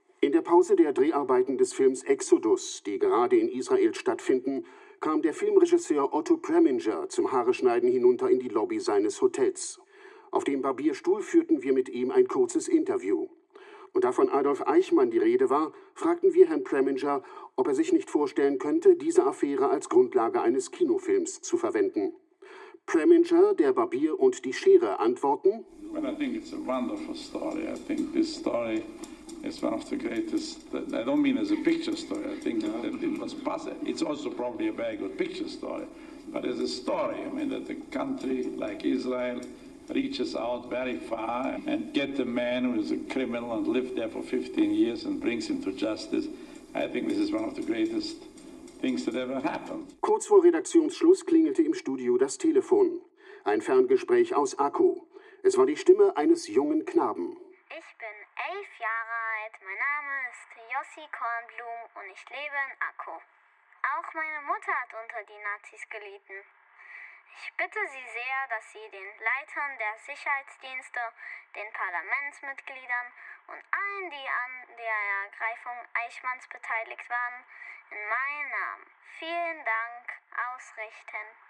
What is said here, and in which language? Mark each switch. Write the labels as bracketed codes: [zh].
[de] In der Pause der Dreharbeiten des Films Exodus, die gerade in Israel stattfinden, kam der Filmregisseur Otto Preminger zum Haareschneiden hinunter in die Lobby seines Hotels. Auf dem Barbierstuhl führten wir mit ihm ein kurzes Interview. Und da von Adolf Eichmann die Rede war, fragten wir Herrn Preminger, ob er sich nicht vorstellen könnte, diese Affäre als Grundlage eines Kinofilms zu verwenden. Preminger, der Barbier und die Schere antworten. [en] Well, I think it's a wonderful story. I think this story is one of the greatest. I don't mean as a picture story. I think that it was possible. It's also probably a very good picture story. But as a story, I mean that a country like Israel reaches out very far and get the man who is a criminal and lived there for 15 years and brings him to justice. I think this is one of the greatest things that ever happened. [de] Kurz vor Redaktionsschluss klingelte im Studio das Telefon. Ein Ferngespräch aus Akku. Es war die Stimme eines jungen Knaben. Ich bin 11 Jahre alt. Mein Name ist Yossi Kornblum und ich lebe in Akku. Auch meine Mutter hat unter die Nazis gelitten. Ich bitte Sie sehr, dass Sie den Leitern der Sicherheitsdienste, den Parlamentsmitgliedern und allen, die an der Ergreifung Eichmanns beteiligt waren, in meinem Namen vielen Dank ausrichten.